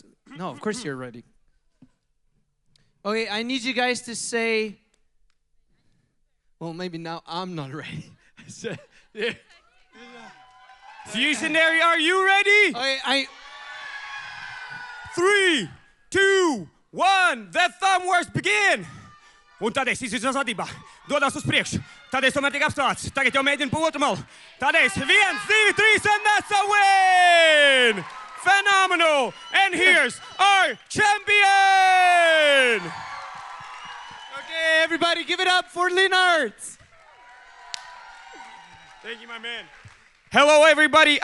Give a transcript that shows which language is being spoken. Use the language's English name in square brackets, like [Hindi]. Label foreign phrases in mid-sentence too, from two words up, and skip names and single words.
[English] No, of course you're ready. Okay, I need you guys to say... Well, maybe now I'm not ready. Fusiondary, are you ready? Okay, 3, 2, 1. The thumb wars begin! [Latvian] Un tādēļ izvirza vadībā, dodas uz priekšu. Tādēļ tomēr tiek apstāts. Tagad jau mēģina pa otru malu. Tādēļ 1, 2, 3, [English] and that's a win! Phenomenal! And here's our champion! Okay, everybody give it up for Leonard. Thank you, my man. Hello, everybody.